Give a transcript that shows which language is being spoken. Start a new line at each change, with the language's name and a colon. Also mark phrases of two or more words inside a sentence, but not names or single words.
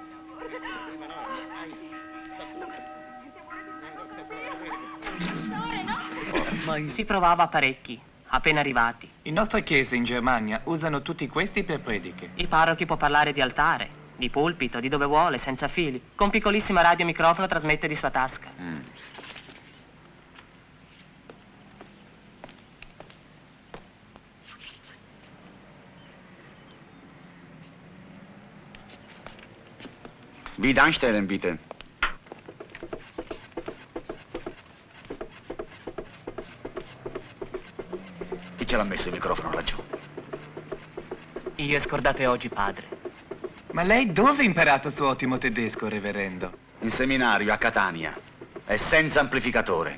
Italian: Poi si provava parecchi, appena arrivati. In nostre chiese in Germania usano tutti questi per prediche. Il parroco può parlare di altare, di pulpito, di dove vuole, senza fili. Con piccolissima radio e microfono trasmette di sua tasca.
German: Wie anstellen, bitte.
Italian: Chi ce l'ha messo il microfono laggiù? Io scordate oggi, padre. Ma lei dove ha imparato il suo ottimo tedesco, reverendo? In seminario a Catania. E senza amplificatore.